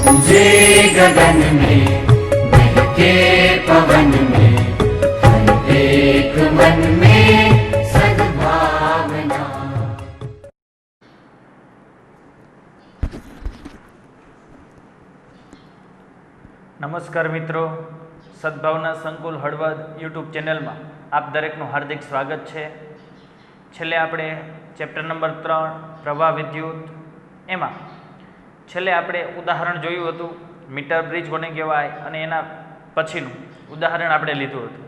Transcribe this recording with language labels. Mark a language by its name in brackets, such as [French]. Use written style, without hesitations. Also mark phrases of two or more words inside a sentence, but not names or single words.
[Hindi] गरजे गगन में बहके पवन में हर एक मन में सद्भावना। [Gujarati] નમસ્કાર મિત્રો, સદભાવના સંકુલ હળવદ યુટ્યુબ ચેનલમાં આપ દરેકનું હાર્દિક સ્વાગત છે. છેલ્લે આપણે ચેપ્ટર નંબર 3 પ્રવાહ વિદ્યુત એમાં છેલ્લે આપણે ઉદાહરણ જોયું હતું મીટર બ્રિજ કોને કહેવાય અને એના પછીનું ઉદાહરણ આપણે લીધું હતું.